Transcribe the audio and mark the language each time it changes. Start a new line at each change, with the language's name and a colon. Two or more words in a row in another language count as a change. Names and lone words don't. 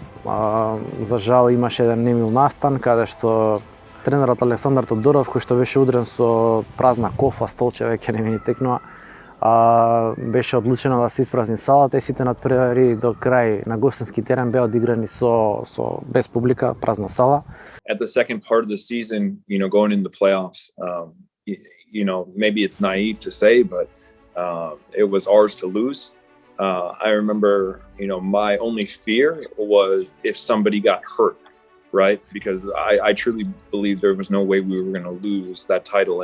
Macedonian: За жал имаше еден немил настан, каде што тренерот Александар Тодоров, кој што беше удрен со празна кофа, столче веќе не ми текнува, беше одлучено да се испразни салата и сите надпревари до крај на гостински терен беа одиграни со без публика, празна сала.
English: At the second part of the season, going into the playoffs, maybe it's naive to say, but it was ours to lose. I remember, my only fear was if somebody got hurt, right? Because I truly believe there was no way we were going to lose that title.